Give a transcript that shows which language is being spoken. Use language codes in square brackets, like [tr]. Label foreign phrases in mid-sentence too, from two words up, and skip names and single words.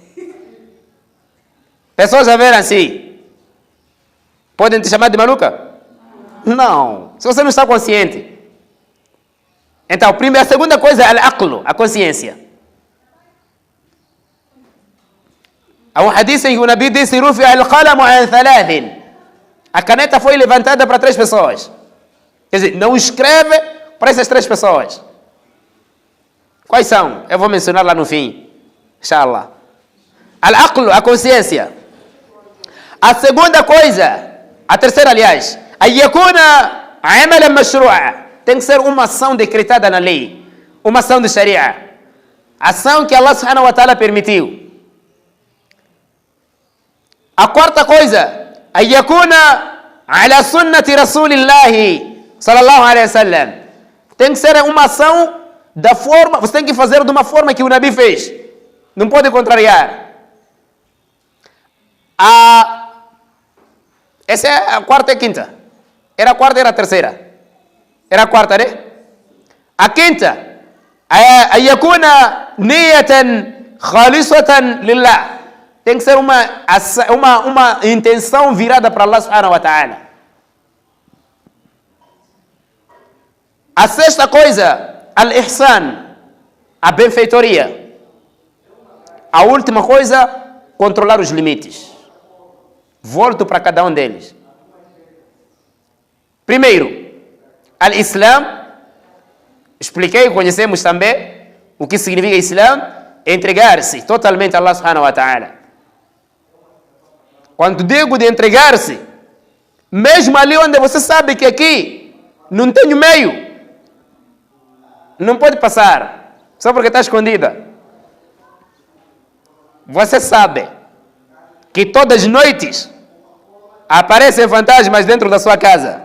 [pt] Pessoas a ver assim, podem te chamar de maluca? Não. Se você não está consciente. Então, a segunda coisa é al-aqlu, a consciência. Há um hadith em que o Nabi disse: [ar] رفع القلم عن ثلاث. [pt] A caneta foi levantada para 3 pessoas. Quer dizer, não escreve para essas 3 pessoas. Quais são? Eu vou mencionar lá no fim. [ar] إن شاء الله. العقل, [pt] a consciência. A segunda coisa, a terceira, aliás, [ar] أن يكون عملا مشروعا. [pt] Tem que ser uma ação decretada na lei. Uma ação de sharia. Ação que Allah [ar] سبحانه وتعالى [pt] permitiu. A quarta coisa, [ar] أن يكون على سنة رسول الله صلى الله عليه وسلم. [pt] Tem que ser uma ação da forma, você tem que fazer de uma forma que o Nabi fez. Não pode contrariar. Essa é a quarta e a quinta. Era a quarta e era a terceira. Era a quarta, né? A quinta, [ar] أن يكون نية خالصة لله. [pt] Tem que ser uma intenção virada para Allah [ar] سبحانه وتعالى. [pt] A sexta coisa, al-ihsan, a benfeitoria. A última coisa, controlar os limites. Volto para cada um deles. Primeiro, al-Islam. Expliquei, conhecemos também o que significa Islam. Entregar-se totalmente a Allah [ar] سبحانه وتعالى. [pt] Quando digo de entregar-se, mesmo ali onde você sabe que aqui não tem meio, não pode passar, só porque está escondida. Você sabe que todas as noites aparecem fantasmas dentro da sua casa.